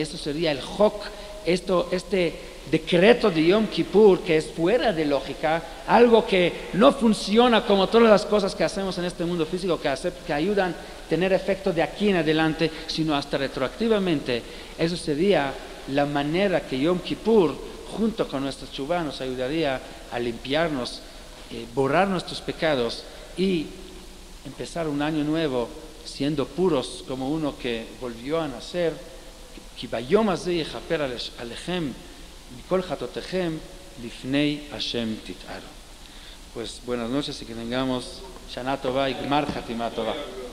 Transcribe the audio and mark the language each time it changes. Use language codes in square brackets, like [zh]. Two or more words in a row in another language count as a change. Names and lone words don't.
[es] Esto sería el Hok, este decreto de Yom Kippur, que es fuera de lógica, algo que no funciona como todas las cosas que hacemos en este mundo físico, que ayudan a tener efecto de aquí en adelante, sino hasta retroactivamente. Eso sería la manera que Yom Kippur, junto con nuestra tshuvá, nos ayudaría a limpiarnos, borrar nuestros pecados y empezar un año nuevo siendo puros como uno que volvió a nacer. [he] כי ביום הזה יכפר עליכם מכל חטאותיכם לפני השם תתארו. [es] Pues buenas noches y que tengamos [he] שנה טובה [es] y [he] גמר חתימה טובה.